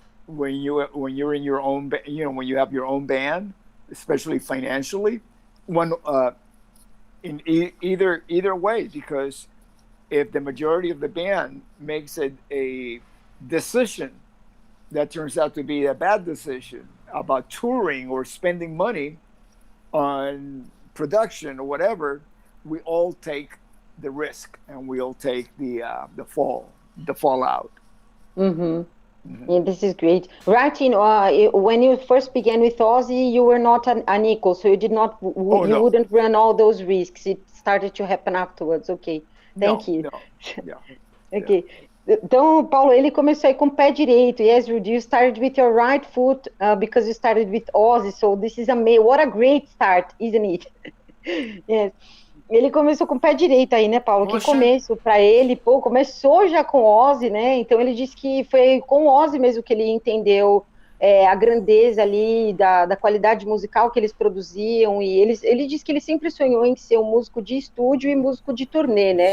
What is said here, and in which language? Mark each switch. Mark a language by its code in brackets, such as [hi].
[en] When you're in your own, you know, when you have your own band, especially financially, in either way, because if the majority of the band makes a decision that turns out to be a bad decision about touring or spending money on production or whatever, we all take the risk and we'll take the fallout. Yeah, this is great. Right, when you first began with Ozzy, you were not an equal, so you did not, you wouldn't run all those risks. It started to happen afterwards. Okay, thank you. Yeah. Okay. [pt] Então, Paulo, ele começou aí com o pé direito. [en] Yes, Rudy, you started with your right foot because you started with Ozzy, so this is what a great start, isn't it? Yes. [pt] Ele começou com o pé direito aí, né, Paulo? Poxa. Que começo para ele, começou já com Ozzy, né? Então ele disse que foi com Ozzy mesmo que ele entendeu a grandeza ali da qualidade musical que eles produziam, e ele disse que ele sempre sonhou em ser um músico de estúdio e músico de turnê, né?